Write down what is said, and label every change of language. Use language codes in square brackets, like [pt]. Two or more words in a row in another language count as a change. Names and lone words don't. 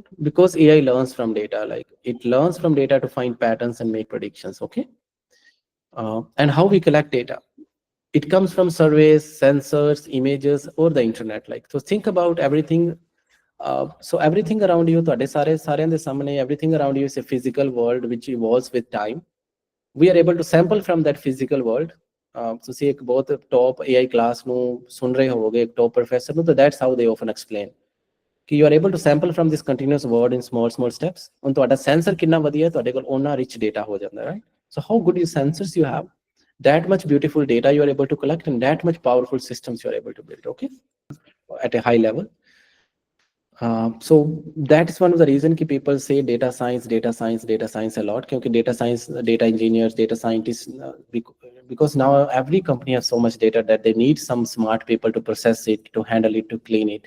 [en] Because AI learns from data. Like it learns from data to find patterns and make predictions. Okay, and how we collect data? It comes from surveys, sensors, images, or the internet. Like, so think about everything. So everything around you, [pa] ਤੁਹਾਡੇ ਸਾਰਿਆਂ ਦੇ ਸਾਹਮਣੇ, [en] everything around you is a physical world which evolves with time. We are able to sample from that physical world. [pa] ਤੁਸੀਂ ਇੱਕ ਬਹੁਤ [en] top AI class [pa] ਨੂੰ ਸੁਣ ਰਹੇ ਹੋਵੋਗੇ, ਇੱਕ [en] top professor ਨੂੰ, ਤਾਂ that's how they often explain ਕਿ you are able to sample from this continuous world in small steps. [pa] ਹੁਣ ਤੁਹਾਡਾ sensor ਕਿੰਨਾ ਵਧੀਆ, ਤੁਹਾਡੇ ਕੋਲ ਉਹਨਾਂ [en] rich data [pa] ਹੋ ਜਾਂਦਾ, [en] right? So how good is sensors you have, that much beautiful data you are able to collect, and that much powerful systems you are able to build, okay, at a high level. So that is one of the reason ki people say data science a lot, because data science, data engineers, data scientists, because now every company has so much data that they need some smart people to process it, to handle it, to clean it.